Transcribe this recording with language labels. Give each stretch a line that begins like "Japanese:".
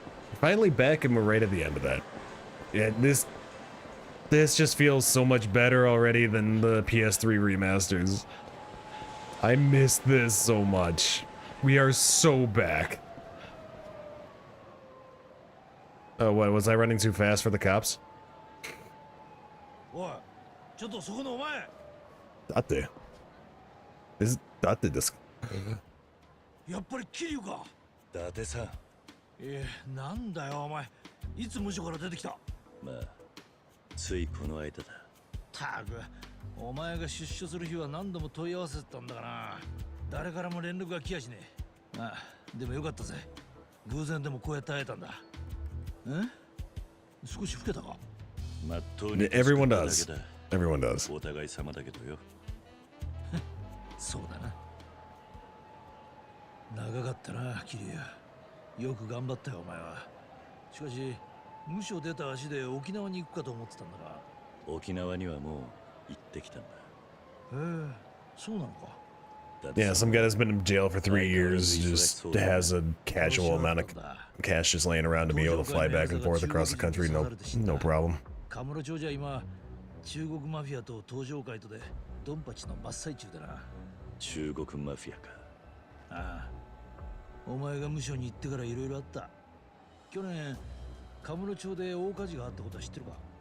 English: We're finally back, and we're right at the end of that. Yeah, this just feels so much better already than the PS3 remasters. I miss this so much. We are so back. Oh, what, was I running too fast for the cops?
Japanese: おい、ちょっとそこのお前。だって。だってですか。やっぱり桐生か。伊達さん。なんだよお前。いつ無所から出てきた。まあ、ついこの間だ。たく、お前が出所する日は何度も問い合わせてたんだからな。誰からも連絡が来やしねえ。まあ、でもよかったぜ。偶然でもこうやって会えたんだ。少し老けたか。まっとうに
English: Everyone does. Everyone does.
Japanese: お互い様だけどよ。そうだな。長かったな、桐生。よく頑張ったよ、お前は。しかし、無所出た足で沖縄に行くかと思ってたんだが。沖縄にはもう行ってきたんだ。そうなのか。
English: Yeah, some guy that's been in jail for 3 years just has a casual amount of cash just laying around to be able to fly back and forth across the country, no problem.
Japanese: カムロ町じゃ今、中国マフィアと東上会とでドンパチの真っ最中だな。中国マフィアか。ああ、お前が無所に行ってからいろいろあった。去年、カムロ町で大火事があったことは知ってるか。